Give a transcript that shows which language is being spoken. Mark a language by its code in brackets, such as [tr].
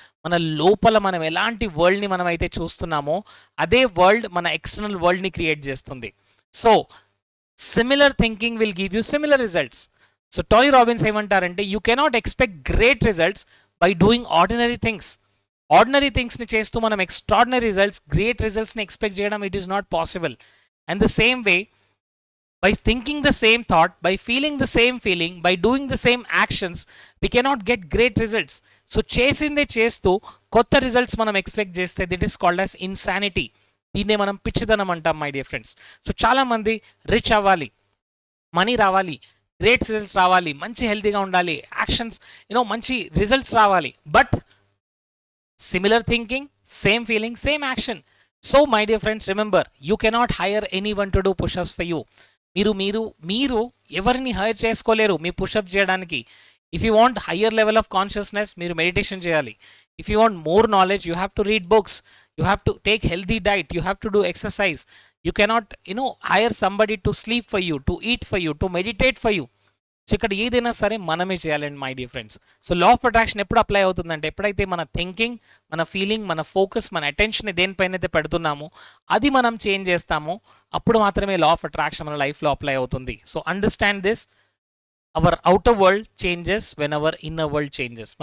[te] మన లోపల మనం ఎలాంటి వరల్డ్ని మనం అయితే చూస్తున్నామో అదే వరల్డ్ మన ఎక్స్టర్నల్ వరల్డ్ని క్రియేట్ చేస్తుంది. [en] So similar thinking will give you similar results. So Tony Robbins ఏమంటారంటే, you cannot expect great results by doing ordinary things. [te] Ordinary థింగ్స్ని చేస్తూ మనం ఎక్స్ట్రాడినరీ రిజల్ట్స్, గ్రేట్ రిజల్ట్స్ని ఎక్స్పెక్ట్ చేయడం [en] It is not possible. And the same way, by thinking the same thought, by feeling the same feeling, by doing the same actions, we cannot get great results. [te] So చేసిందే చేస్తూ కొత్త results మనం expect చేస్తే [en] That is called as insanity. [te] దీన్నే మనం పిచ్చిదనం అంటాం [en] My dear friends. [te] So చాలామంది rich అవ్వాలి, మనీ రావాలి, గ్రేట్ రిజల్ట్స్ రావాలి, మంచి హెల్తీగా ఉండాలి, యాక్షన్స్ మంచి రిజల్ట్స్ రావాలి. [en] But similar thinking, same feeling, same action. So my dear friends, remember, you cannot hire anyone to do pushups for you. [te] మీరు ఎవరిని హైర్ చేసుకోలేరు మీ పుషప్ చేయడానికి. [en] if you want higher level of consciousness, [te] మీరు meditation చేయాలి. [en] If you want more knowledge, you have to read books, you have to take healthy diet, you have to do exercise. You cannot, hire somebody to sleep for you, to eat for you, to meditate for you. [te] So ఇక్కడ ఏదైనా సరే మనమే చేయాలండి [en] My dear friends. [te] So law of attraction ఎప్పుడు apply అవుతుందంటే ఎప్పుడైతే మన thinking, మన ఫీలింగ్, మన ఫోకస్, మన అటెన్షన్ దేనిపైన అయితే పెడుతున్నామో అది మనం చేంజ్ చేస్తామో అప్పుడు మాత్రమే లా ఆఫ్ అట్రాక్షన్ మన లైఫ్లో అప్లై అవుతుంది. [en] So understand this, our outer world changes when our inner world changes.